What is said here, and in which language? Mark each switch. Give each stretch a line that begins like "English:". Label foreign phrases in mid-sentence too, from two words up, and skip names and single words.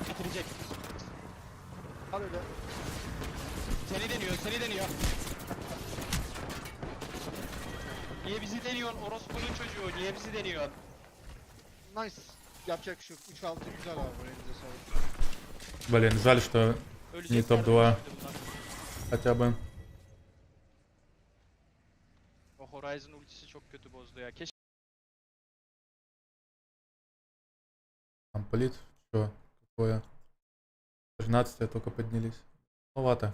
Turkish: bitirecek. Kal öyle. Seni deniyor. Niye bizi deniyorsun? Orospu'nun çocuğu. Niye bizi deniyorsun? Nice. Yapacak bir şey yok. 3-6 güzel abi. Elinize sağlık.
Russian: Блин, жаль, что не топ-2. Хотя бы.
Turkish: O Horizon ultisi çok kötü bozdu ya. Keşke
Russian: Комплит. Что какое? 13 только поднялись. Маловато.